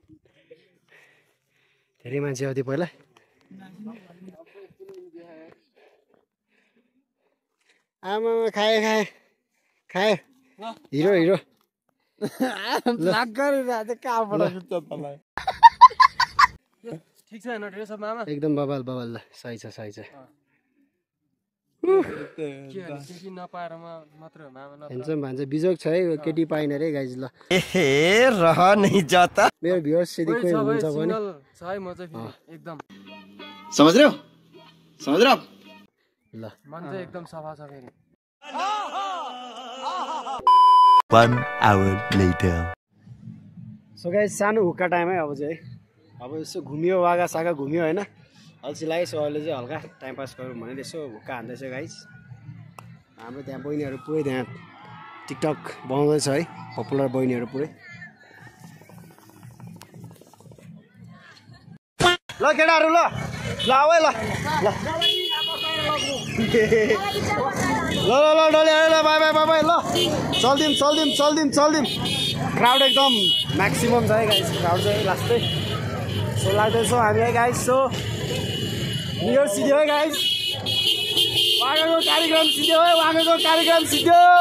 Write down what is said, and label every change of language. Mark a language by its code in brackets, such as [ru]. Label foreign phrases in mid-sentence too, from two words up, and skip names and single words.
[ne] धेरै मान्छे आउँथ्यो पहिला आमा खायो हिरो एकदम बबाल ल सही छ हेन्सम भन्छ बिजोग छ है केटी पाइन रे गाइज ल मेरो भ्युअर्स यदि कोही हुनुहुन्छ भने [hi] समझ रहे हो [ne] ल मन चाहिँ एकदम सफा छ फेरि [en] 1 hour later. so guys [ne] सानो हुक्का टाइम है अब चाहिँ अब यसो घुमियो वागा सागा घुमियो होइन अल्छी लाग्यो सो अहिले चाहिँ हल्का [en] time pass [ne] गरौँ भनेर यसो हुक्का हान्दैछ गाइज हाम्रो त्यहाँ बहिनीहरू पुरै त्यहाँ टिकटक बनाउँदैछ है पपुलर बहिनीहरू पुरै ल केटाहरू ल आऊ है ल डले बाई ल चल्दिम क्राउड एकदम म्याक्सिमम छ है गाइस क्राउड चाहिँ लास्टै सो लाग्दैछौँ हामी है गाइस [en] so new year [ne] सिध्यो है गाइस वागाको कार्यक्रम सिध्यो